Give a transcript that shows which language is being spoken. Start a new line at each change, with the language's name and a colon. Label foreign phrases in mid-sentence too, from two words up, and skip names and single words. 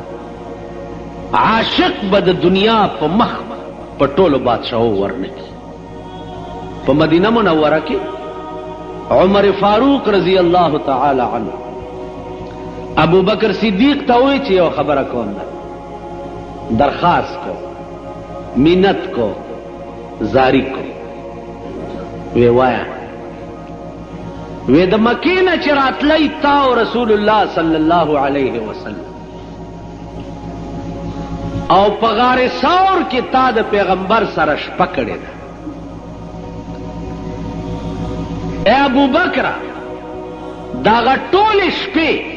Pashto: عاشق به د دنیا په مخ په ټولو بادشاہو ورنکي په مدینه منوره کې عمر فاروق
Arabic: رضی الله تعالی عنه
Pashto: ابو بکر صدیق ته وی چې یو خبره کوم درخواست کو منت کو زاری کو وی وایا وی د مکې نه چې راتلی تا او رسول الله
Arabic: صلی الله علیه وسلم
Pashto: او په غار ثور کې تا د پیغمبر سره شپه کړې ده اے ابو بکر داغه ټول شپې